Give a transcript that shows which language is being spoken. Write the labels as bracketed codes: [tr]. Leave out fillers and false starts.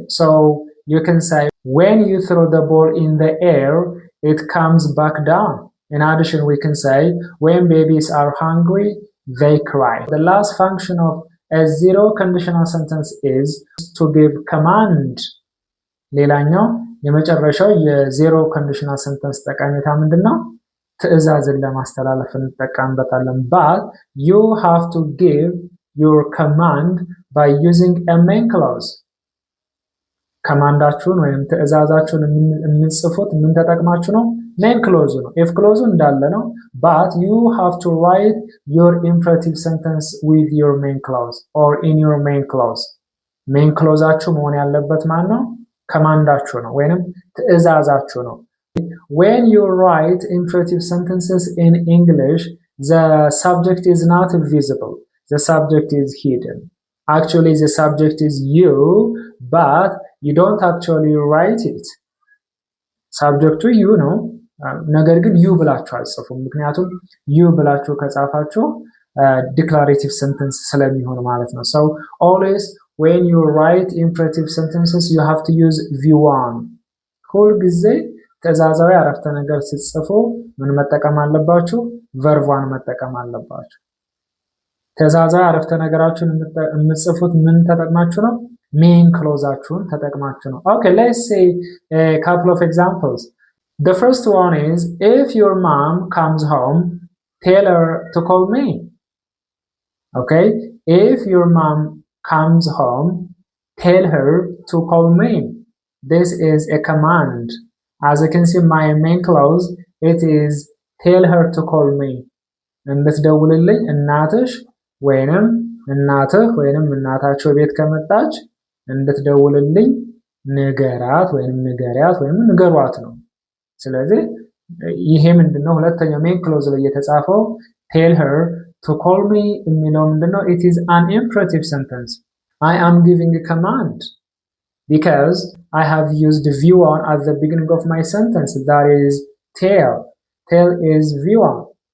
[en] So you can say when you throw the ball in the air, it comes back down. In addition, we can say when babies are hungry, they cry. The last function of a zero conditional sentence is to give command. [am] ሌላኛው የመጨረሻው የዜሮ ኮንዲሽናል ሰንተንስ ጠቀሜታ ምንድነው? ትዕዛዝን ለማስተላለፍ እንጠቀምበታለን። [en] But you have to give your command by using a main clause. [am] ኮማንዳችሁን ወይም ትዕዛዛችሁን የምትጽፉት ምን ተጠቅማችሁ ነው? [en] main clause ነው። if clause [am] እንዳለ ነው። [en] But you have to write your imperative sentence with your main clause or in your main clause. [am] main clauseአችሁ መሆን ያለበት ማለት ነው ኮማንዳችሁ ነው ወይንም ትዕዛዛችሁ ነው። [en] When you write imperative sentences in English, the subject is not visible. The subject is hidden. Actually, the subject is you, but you don't actually write it. [am] Subject to you ነው ነገር ግን you ብላችሁ አልጽፉም። ምክንያቱም you ብላችሁ ከጻፋችሁ declarative sentence ስለሚሆን ማለት ነው። [en] So always when you write imperative sentences, you have to use V1. [am] ሁል ጊዜ ትዕዛዛዊ አረፍተ ነገር ስትጽፉ ምን መጠቀም አለባችሁ? verb 1 መጠቀም አለባችሁ። ትዕዛዛዊ አረፍተ ነገራችሁን የምትጽፉት ምን ተጠቅማችሁ ነው? main clauseአችሁን ተጠቅማችሁ ነው። [en] Okay, let's say a couple of examples. The first one is if your mom comes home, tell her to call me. Okay, if your mom comes home, tell her to call me. This is a command. As you can see, my main clause, it is tell her to call me. [am] እንድትደውልልኝ እናትሽ ወይንም እናትህ ወይንም እናታችሁ ቤት ከመጣች እንድትደውልልኝ ንገራት ወይንም ንገሪያት ወይንም ንገሯት ነው። ስለዚህ ይሄ ምንድነው? ሁለተኛው main clause ላይ የተጻፈው [en] tell her to call me [am] የሚለው ምንድነው? [en] It is an imperative sentence. I am giving a command because I have used V1 at the beginning of my sentence. That is tell. Tell is V1.